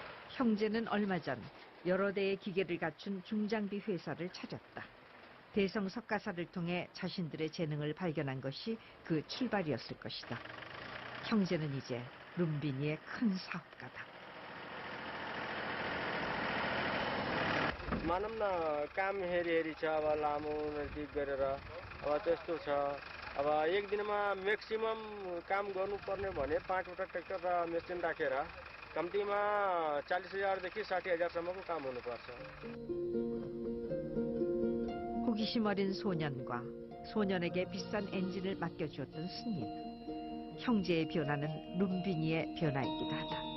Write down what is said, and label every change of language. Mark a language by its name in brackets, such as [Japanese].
[Korean] 형제는 얼마 전 여러 대의 기계를 갖춘 중장비 회사를 차렸다. 대성 석가사를 통해 자신들의 재능을 발견한 것이 그 출발이었을 것이다. 형제는 이제 룸비니의 큰 사업가다. [Nepali] मानौँ न काम हेरी छ अब लामो नजदिक गरेर अब त्यस्तो छ अब एक दिनमा म्याक्सिमम काम गर्नुपर्ने भने 5वटा ट्र्याक्टर र मेसिन राखेर कम्तीमा 40,000 देखि 60,000 सम्मको काम हुनुपर्छ. [Korean] 호기심 어린 소년과 소년에게 비싼 엔진을 맡겨주었던 스님. 형제의 변화는 룸비니의 변화이기도 하다.